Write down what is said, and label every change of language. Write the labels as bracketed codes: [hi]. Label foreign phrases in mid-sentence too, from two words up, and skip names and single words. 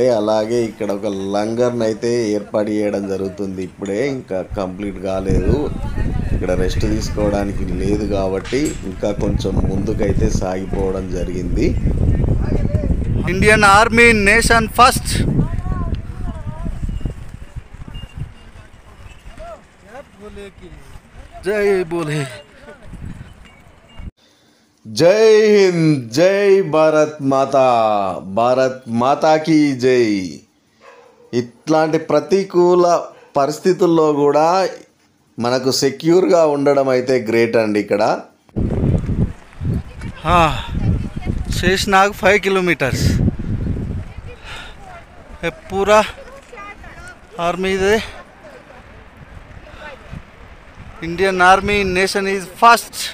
[te] అలాగే ఇక్కడ ఒక లంగర్ని అయితే ఏర్పాటు చేయడం జరుగుతుంది. ఇప్పుడే ఇంకా కంప్లీట్ కాలేదు. ఇక్కడ రెస్ట్ తీసుకోవడానికి లేదు కాబట్టి ఇంకా కొంచెం ముందుకైతే సాగిపోవడం జరిగింది. [en] Indian Army nation first. [hi] जय बोले. जय हिंद, जय भारत माता, भारत माताकी जय. [te] ఇట్లాంటి ప్రతికూల పరిస్థితుల్లో కూడా మనకు సెక్యూర్గా ఉండడం అయితే గ్రేట్ అండి. ఇక్కడ [hi] शेषनाग 5 किलोमीटर्स है पूरा आर्मी दे. [en] Indian Army nation is first.